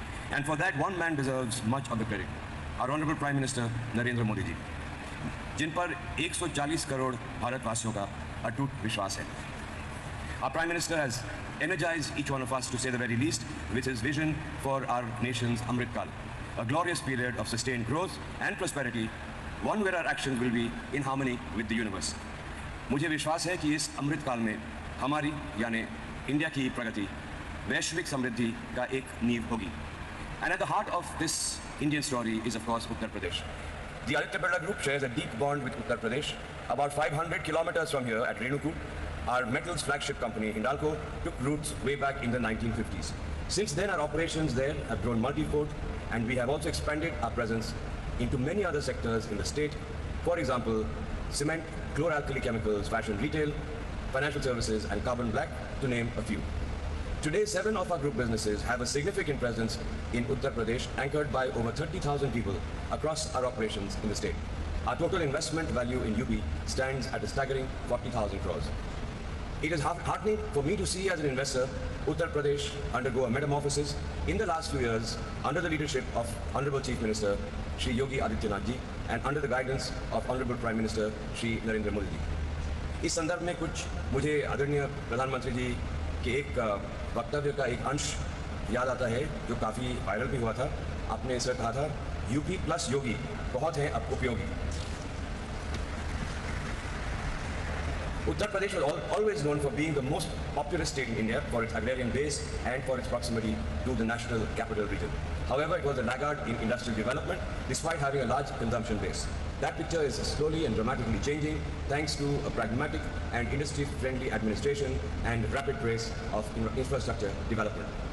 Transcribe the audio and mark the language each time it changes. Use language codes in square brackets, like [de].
[en] And for that, one man deserves much of the credit, our Honorable Prime Minister Narendra Modi ji, [hi] जिन पर 140 करोड़ भारतवासियों का अटूट विश्वास है. [en] Our Prime Minister has energized each one of us, to say the very least, with his vision for our nation's Amrit Kaal, a glorious period of sustained growth and prosperity one where our actions will be in harmony with the universe. [hi] मुझे विश्वास है कि इस अमृत काल में हमारी यानी India की प्रगति वैश्विक समृद्धि का एक नींव होगी. [en] And at the heart of this Indian story is of course Uttar Pradesh. The Aditya Birla Group shares a deep bond with Uttar Pradesh. About 500 kilometers from here at Renukoot, our metals flagship company Hindalco took roots way back in the 1950s. Since then, our operations there have grown multi-fold, and we have also expanded our presence into many other sectors in the state. For example, cement, chlor-alkali chemicals, fashion retail, financial services, and carbon black, to name a few. Today, 7 of our group businesses have a significant presence in Uttar Pradesh, anchored by over 30,000 people across our operations in the state. Our total investment value in UP stands at a staggering 40,000 crores. It is heartening for me to see as an investor Uttar Pradesh undergo a metamorphosis in the last few years under the leadership of Honorable Chief Minister Shri Yogi Adityanath ji and under the guidance of Honorable Prime Minister Shri Narendra Modi ji. [hi] इस संदर्भ में कुछ मुझे आदरणीय प्रधानमंत्री जी के एक वक्तव्य का एक अंश याद आता है जो काफ़ी वायरल भी हुआ था. आपने इसे कहा था, यूपी प्लस योगी बहुत है अब उपयोगी. [en] Uttar Pradesh was always known for being the most populous state in India for its agrarian base and for its proximity to the national capital region. However, it was a laggard in industrial development despite having a large consumption base. That picture is slowly and dramatically changing thanks to a pragmatic and industry-friendly administration and rapid pace of infrastructure development.